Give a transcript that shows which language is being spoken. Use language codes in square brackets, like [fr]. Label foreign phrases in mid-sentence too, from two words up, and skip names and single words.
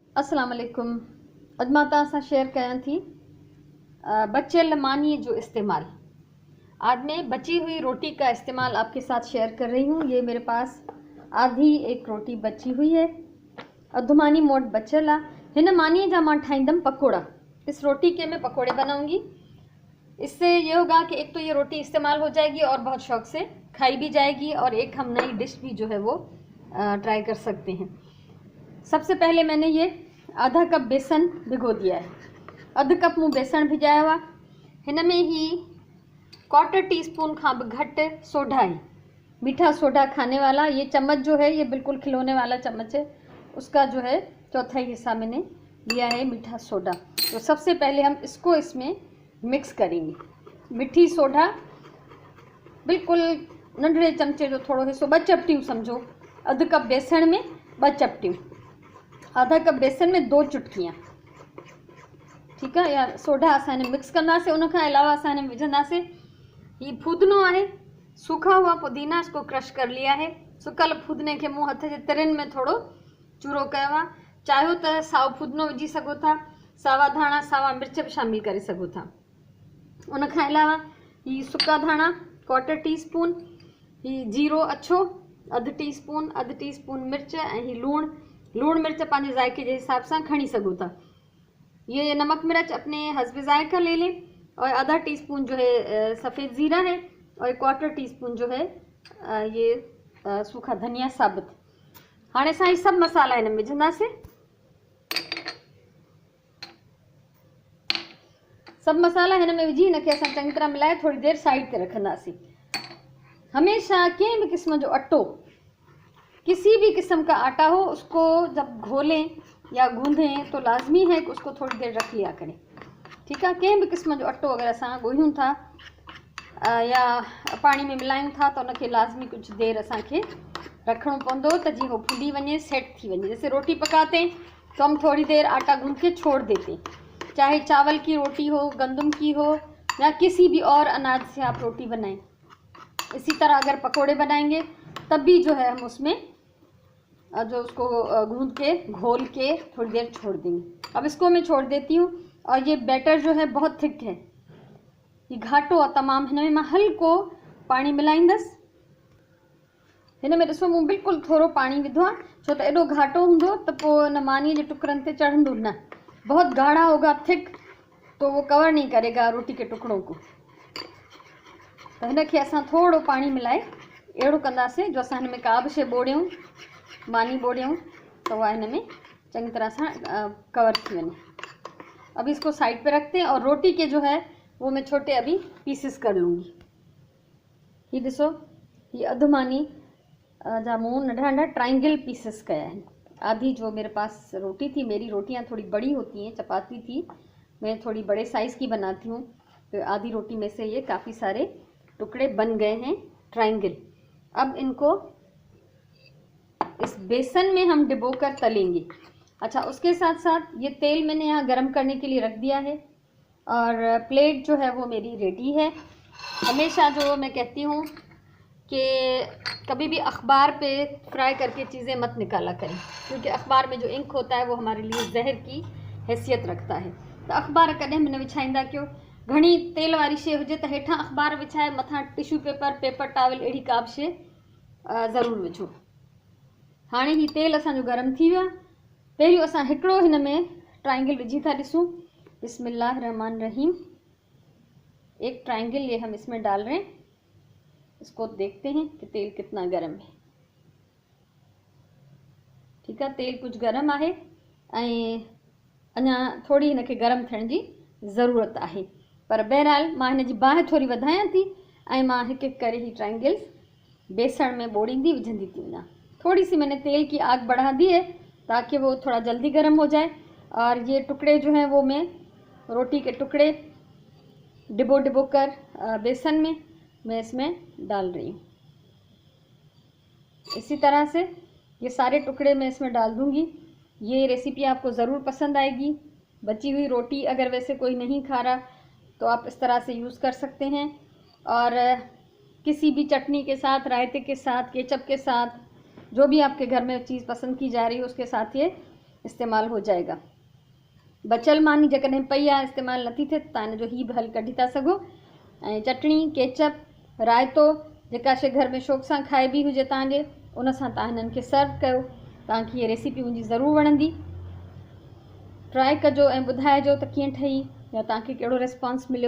[ar] السلام عليكم. [sd] अॼु मां तव्हां सां शेयर कयां थी बचियल मानी जो इस्तेमाल। [ur] آج میں بچی ہوئی روٹی کا استعمال آپ کے ساتھ شیئر کر رہی ہوں. یہ میرے پاس آدھی ایک روٹی بچی ہوئی ہے, [sd] अधु मानी मोट बचियल आहे। हिन मानी जा मां ठाहींदमि पकोड़ा। [ur] اس روٹی کے میں پکوڑے بناؤں گی۔ اس سے یہ ہوگا کہ ایک تو یہ روٹی استعمال ہو جائے گی اور بہت شوق سے کھائی بھی جائے گی، اور ایک ہم نئی ڈش بھی جو ہے وہ ٹرائی کر سکتے ہیں. سب سے پہلے میں نے یہ آدھا کپ بیسن بھگو دیا ہے. [sd] अधु कप मूं बेसन भिजाया हुआ। हिन में ही 1/4 टीस्पून खां भी घटि सोडा है, [ur] میٹھا سوڈا کھانے والا. یہ چمچ جو ہے یہ بالکل کھلونے والا چمچ ہے، اس کا جو ہے چوتھائی حصہ میں نے لیا ہے میٹھا سوڈا. تو سب سے پہلے ہم اس کو اس میں مکس کریں گے. [sd] मीठी सोडा बिल्कुल नंढड़े चमचे जो थोड़ो हिस्सो, 2 चपटियूं समझो। अधु कप बेसण में 2 चपटियूं, [ur] آدھا کپ بیسن میں 2 چٹکیاں، ٹھیک ہے. [sd] या सोडा असां मिक्स कंदासीं। उन खां अलावा असां विझंदासीं [ur] یہ فودنو ہے، سوکھا ہوا پودینہ، اس کو کرش کر لیا ہے. [sd] सुकल फूदने के मूं हथ जे तिरनि में थोड़ो चूरो कयो आहे। चाहियो त साओ फूदनो विझी सघो था, सावा धाणा सावा मिर्च भी शामिल करे सघो था। उन खां अलावा ही सुका धाणा 1/4 टीस्पून, ही जीरो अछो 1/2 टीस्पून, 1/2 टीस्पून मिर्च, ऐं ही लूण मिर्च पंहिंजे जायके के हिसाब से खणी सघो था। [ur] یہ نمک مرچ اپنے حسبِ ذائقہ لے لیں. اور 1/2 ٹی اسپون جو ہے سفید زیرہ ہے، اور 1/4 ٹی اسپون جو ہے یہ سوکھا دھنیا ثابت. [sd] हाँ असां ही सब मसाला इन में विझंदासीं। सब मसाला हिन में विझी हिनखे असां चङी तरह मिलाए थोड़ी देर साइड ते रखंदासीं। हमेशा कंहिं भी किस्म जो अटो, [ur] کسی بھی قسم کا آٹا ہو، اس کو جب گھولیں یا گوندھیں تو لازمی ہے کہ اس کو تھوڑی دیر رکھ لیا کریں، ٹھیک ہے. [sd] कंहिं भी किस्म जो अटो अगर असां ॻोहियूं था या पानी में मिलायूं था तो उनखे लाजमी कुछ देर असांखे रखणो पवंदो त जीअं हो फूली वञे, सेट थी वञे। [ur] جیسے روٹی پکاتے ہیں تو ہم تھوڑی دیر آٹا گوندھ کے چھوڑ دیتے ہیں، چاہے چاول کی روٹی ہو، گندم کی ہو، یا کسی بھی اور اناج سے آپ روٹی بنائیں. اسی طرح اگر پکوڑے بنائیں گے تب بھی جو ہے ہم اس میں جو اس کو گوندھ کے گھول کے تھوڑی دیر چھوڑ دیں گے. اب اس کو میں چھوڑ دیتی ہوں. اور یہ بیٹر جو ہے بہت تھک ہے, [sd] ये घाटो आहे तमामु। हिन में मां हल्को पानी मिलाईंदसि। हिन में ॾिसो मूं बिल्कुलु थोरो पानी विधो आहे, छो त एॾो घाटो हूंदो त पोइ हिन मानीअ जे टुकड़नि ते चढ़ंदो न। [ur] بہت گاڑھا ہوگا تھک تو وہ کور نہیں کرے گا روٹی کے ٹکڑوں کو. [sd] तो हिनखे असां थोरो पानी मिलाए अहिड़ो कंदासीं जो असां हिन में का बि शइ ॿोड़ियूं, मानी ॿोड़ियूं तो वह हिन में चंगी तरह से कवर थी वञे। [ur] اب اس کو سائیڈ پہ رکھتے ہیں، اور روٹی کے جو ہے وہ میں چھوٹے ابھی پیسز کر لوں گی. [sd] ये ॾिसो, ये अधु मानी जा मूं नंढा नंढा ट्रायंगल पीसेस कया है। [ur] آدھی جو میرے پاس روٹی تھی، میری روٹیاں تھوڑی بڑی ہوتی ہیں، چپاتی تھی، میں تھوڑی بڑے سائز کی بناتی ہوں، تو آدھی روٹی میں سے یہ کافی سارے ٹکڑے بن گئے ہیں ٹرائی اینگل. اب ان کو اس بیسن میں ہم ڈبو کر تلیں گے. اچھا، اس کے ساتھ ساتھ یہ تیل میں نے یہاں گرم کرنے کے لیے رکھ دیا ہے، اور پلیٹ جو ہے وہ میری ریڈی ہے. ہمیشہ جو میں کہتی ہوں کہ کبھی بھی اخبار پہ فرائی کر کے چیزیں مت نکالا کریں، کیونکہ اخبار میں جو انک ہوتا ہے وہ ہمارے لیے زہر کی حیثیت رکھتا ہے. [sd] तो अखबार कदें भी न विछाईंदा क्यों। घणी तेल वारी शइ हुजे तो हेठां अखबार विछाए मथां टिश्यू पेपर टावल अहिड़ी का बि शइ ज़रूरु विझो। हाणे ही तेल असांजो गरम थी वियो आहे। पहिरियों असां हिकिड़ो हिन में ट्रायंगल विझी था ॾिसूं। [ar] بسم الله رحمن رحيم. [ur] ایک ٹرائی اینگل یہ ہم اس میں ڈال رہے ہیں. اس کو دیکھتے ہیں کہ تیل کتنا گرم ہے، ٹھیک ہے. تیل کچھ گرم ہے, [sd] अञा थोड़ी हिनखे गरम थियण जी ज़रूरत है। पर बहरहाल मां हिन जी बाहि थोड़ी वधायां थी, ऐं मां हिकु हिकु करे ही ट्रायंगल्स बेसण में बोड़ींदी विझंदी थी वञां। [ur] تھوڑی سی میں نے تیل کی آگ بڑھا دی ہے تاکہ وہ تھوڑا جلدی گرم ہو جائے. اور یہ ٹکڑے جو ہیں وہ میں روٹی کے ٹکڑے ڈبو ڈبو کر بیسن میں میں اس میں ڈال رہی ہوں. اسی طرح سے یہ سارے ٹکڑے میں اس میں ڈال دوں گی. یہ ریسیپی آپ کو ضرور پسند آئے گی۔ بچی ہوئی روٹی اگر ویسے کوئی نہیں کھا رہا تو آپ اس طرح سے یوز کر سکتے ہیں، اور کسی بھی چٹنی کے ساتھ، رائتے کے ساتھ، کیچپ کے ساتھ، جو بھی آپ کے گھر میں چیز پسند کی جا رہی ہے اس کے ساتھ یہ استعمال ہو جائے گا. [sd] बचियल मानी जेकॾहिं पई आहे इस्तेमालु नथी थिए तव्हां हिन जो हीउ बि हल कढी था सघो। ऐं चटणी, केचप, रायतो, जेका शइ घर में शौक़ सां खाइबी हुजे तव्हांजे, उन सां तव्हां हिननि खे सर्व कयो। तव्हांखे हीअ रेसिपी मुंहिंजी ज़रूरु वणंदी। ट्राई कजो ऐं ॿुधाइजो त कीअं ठही या तव्हांखे कहिड़ो रिस्पॉन्स मिलियो।